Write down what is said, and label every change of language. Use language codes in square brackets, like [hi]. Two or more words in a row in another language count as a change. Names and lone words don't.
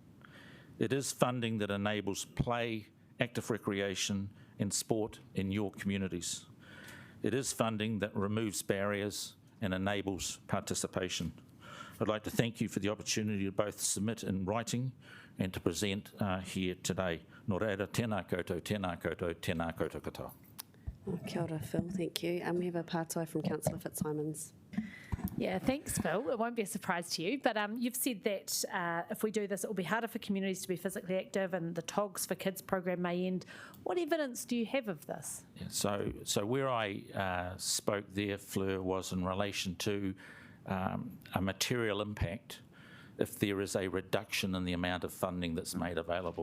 [en] It is funding that enables play, active recreation and sport in your communities. It is funding that removes barriers and enables participation. I'd like to thank you for the opportunity to both submit in writing and to present here today. [mi] Nō reira, tēnā koutou, tēnā koutou, tēnā koutou katoa. Kia ora, [en] Phil, thank you. We have a pātai from Councillor Fitzsimons. Yeah, thanks, Phil. It won't be a surprise to you, but you've said that if we do this, it will be harder for communities to be physically active and the TOGs for Kids program may end. What evidence do you have of this? Yeah, so where I spoke there, Fleur, was in relation to a material impact if there is a reduction in the amount of funding that's made available.